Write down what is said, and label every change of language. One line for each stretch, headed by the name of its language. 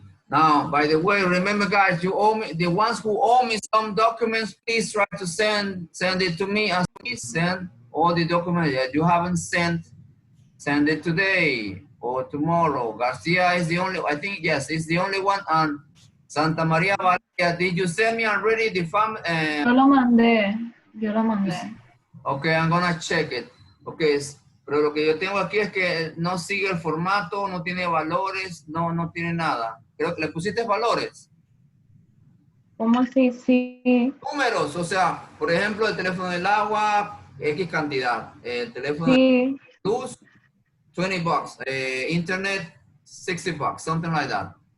English: Now, by the way, remember, guys, you owe me. The ones who owe me some documents, please try to send it to me. As please send all the documents that you haven't sent. Send it today or tomorrow. Garcia is the only. I think yes, it's the only one. And Santa Maria Valeria, did you send me already the family?
Spanish: Yo lo mandé.
English: Okay, I'm gonna check it.
Spanish: Okay, pero lo que yo tengo aquí es que no sigue el formato, no tiene valores, no tiene nada. Creo que le pusiste valores. ¿Cómo así? Sí. Números, o sea, por ejemplo, el teléfono del agua, X cantidad. El teléfono Sí. de luz, $20.
English: Internet, $60, something like that.